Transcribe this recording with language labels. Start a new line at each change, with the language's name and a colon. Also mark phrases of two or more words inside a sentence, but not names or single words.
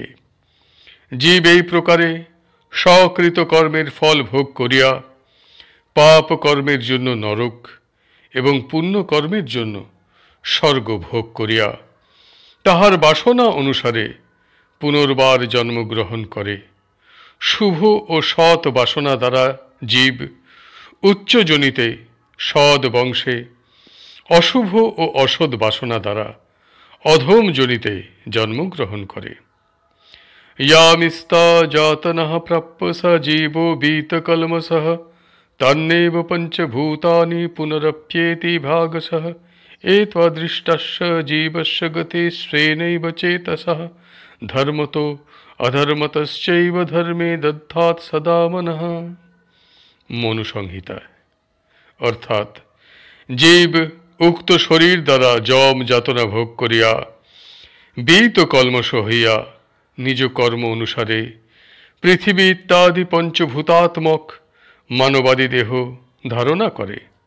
Bangla: জীব এই প্রকারে সকৃত কর্মের ফল ভোগ করিয়া পাপ কর্মের জন্য নরক এবং পুণ্য কর্মের জন্য স্বর্গ ভোগ করিয়া তাহার বাসনা অনুসারে পুনর্বার জন্মগ্রহণ করে। শুভ ও সৎ বাসনা দ্বারা জীব উচ্চ যোনিতে সৎ বংশে, অশুভ ও অসৎ বাসনা দ্বারা অধম যোনিতে জন্মগ্রহণ করে।
Sanskrit: यामिस्ता जातनः प्राप्य स जीवो बीतकल्मषः तन्नेव पञ्चभूतानि पुनरप्येति भागशः एत्वादृष्टस्य जीवस्य गते स्वेनैव चेतसः धर्मतो अधर्मतश्चैव धर्मे दद्धात् सदा मनः।
Bangla: মনুসংহিতা। অর্থাৎ জীব উক্ত শরীর দ্বারা যম যাতনা ভোগ করিয়া বীত কলমশ হইয়া নিজ কর্ম অনুসারে পৃথিবী ইত্যাদি পঞ্চভূতাত্মক মানবাদি দেহ ধারণা করে।